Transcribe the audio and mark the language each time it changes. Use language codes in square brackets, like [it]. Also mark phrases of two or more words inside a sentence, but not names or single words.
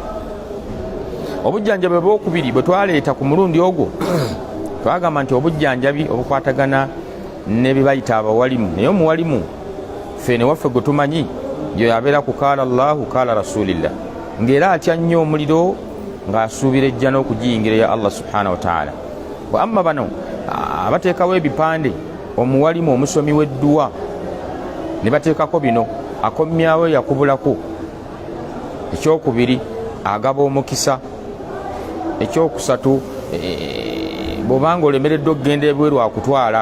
[lg] Obujjanjabi obwokubiri bwe twaleeta ku mulundi ogwo twagamba nti obujjanjabi obukwatagana ne bye bayita abawalimu, naye omuwalimu ffe ne waffe gwe tumanyi yo yabeera ku [ar] قال الله قال رسول الله, [lg] ng'era atya nnyo omuliro ng'asuubira ejja n'okugiyingira ya Allah [ar] سبحانه وتعالى. [lg] Amma bano abateekawo ebipande, omuwalimu omusomi w'edduwa ne bateekako bino, akomyawo yakubulako. Ekyokubiri agaba omukisa. Ekyokusatu bw'obanga olemereddwa okugenda ebweru akutwala.